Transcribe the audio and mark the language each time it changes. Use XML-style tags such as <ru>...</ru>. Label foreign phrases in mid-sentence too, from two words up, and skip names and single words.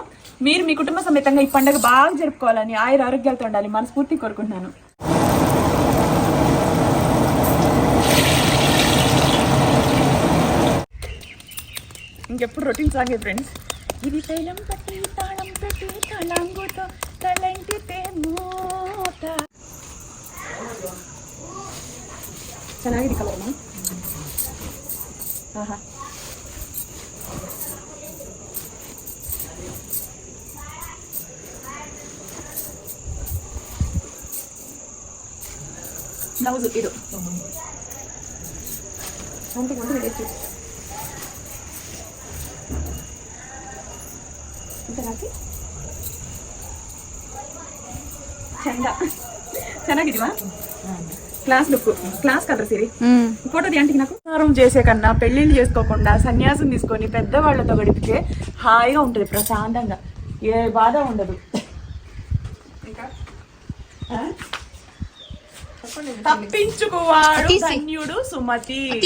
<te>మీరు మీ కుటుంబ సమేతంగా ఈ పండుగ బాగా జరుపుకోవాలని ఆయుర ఆరోగ్యాలతో ఉండాలి మనస్ఫూర్తి కోరుకుంటున్నాను. ఇంకెప్పుడు రొటీన్ సాగే ఫ్రెండ్స్. ఇది తైలం పట్టి తాళం పెట్టి తళంగుతో తలంటితే మోత.</te> <kn>ಚೆನ್ನಾಗಿದೆ ಕಲರ್ ಮಾ. ಆಹಾ ಬ್ಲೌಸ್ ಇದು ಒಂದು ಹಿಡಿಯಿತು ಅಂತ ಹಾಕಿ ಚಂದ ಚೆನ್ನಾಗಿದೀವಾ?</kn> <en>class look, class colour</en> <te>సిరి ఫోటో తీయండి. నాకు సారం చేసే కన్నా పెళ్లిళ్ళు చేసుకోకుండా సన్యాసం తీసుకొని పెద్దవాళ్లతో గడిపితే హాయిగా ఉంటుంది, ప్రశాంతంగా, ఏ బాధ ఉండదు. తప్పించుకోవాడు ధన్యుడు సుమతి.</te>